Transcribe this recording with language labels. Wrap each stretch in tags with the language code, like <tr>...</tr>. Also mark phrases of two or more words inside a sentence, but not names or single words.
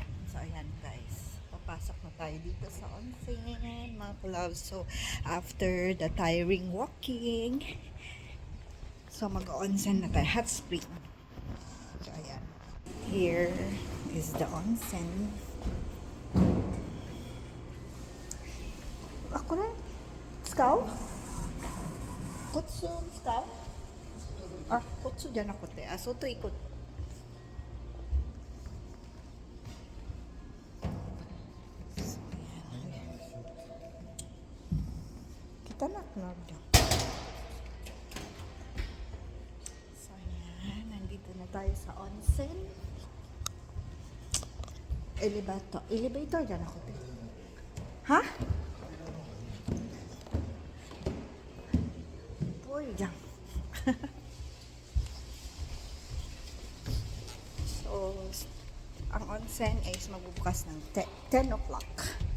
<tl>So, ayan guys. Papasok na tayo dito sa onsen, mga loves. So,</tl> <en>after the tiring walking,</en> <tl>so mag-onsen na tayo. Hot spring. So, ayan.</tl> <en>Here is the onsen.</en> <tl>Ako na?</tl> <ja>Scout? Kutsu? Scout? Ah, kutsu じゃなくて、あ、外行こう。</ja> <tl>Kita na dyan. So, ayan. Nandito na tayo sa onsen.</tl> <ja>Elevator. Elevator じゃなくて。はぽいじゃん。</ja> <tl>So, ang onsen is magbubukas ng 10 o'clock.</tl>